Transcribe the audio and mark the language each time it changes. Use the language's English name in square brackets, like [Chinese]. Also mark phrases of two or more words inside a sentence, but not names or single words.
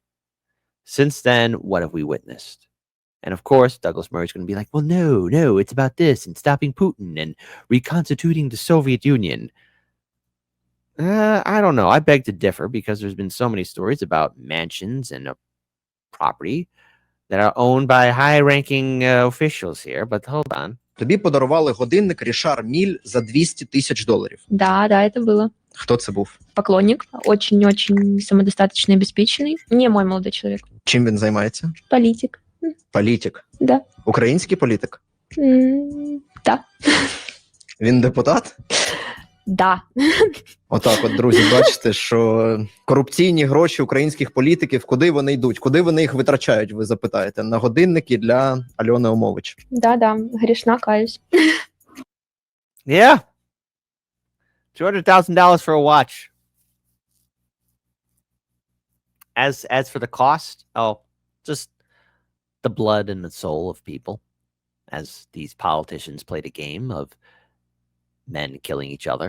[English] Since then, what have we witnessed? And of course, Douglas Murray's going to be like, well, no, it's about this and stopping Putin and reconstituting the Soviet Union. I don't know. I beg to differ because there's been so many stories about mansions and property that are owned by high-ranking officials here. But hold on. [Ukrainian] Тобі подарували годинник Рішар Міль за $200,000. [Russian] Да, это было. [Ukrainian] Хто це був? [Russian] Поклонник, очень-очень самодостаточный, обеспеченный. Не мой молодой человек. [Ukrainian] Чим він займається? [Russian] Политик. [Ukrainian] Політик. [Russian] Да. [Ukrainian] Український політик? [Russian] Да. [Ukrainian] Він депутат? [Russian] Да. [Ukrainian] Отак от, друзі, бачите, що корупційні гроші українських політиків, куди вони йдуть? Куди вони їх витрачають, ви запитаєте? На годинники для Альони Омович. [Russian] Да, грешна, каюсь. [English] Yeah. $200,000 for a watch. As for the cost, just the blood and the soul of people, as these politicians played a game of men killing each other.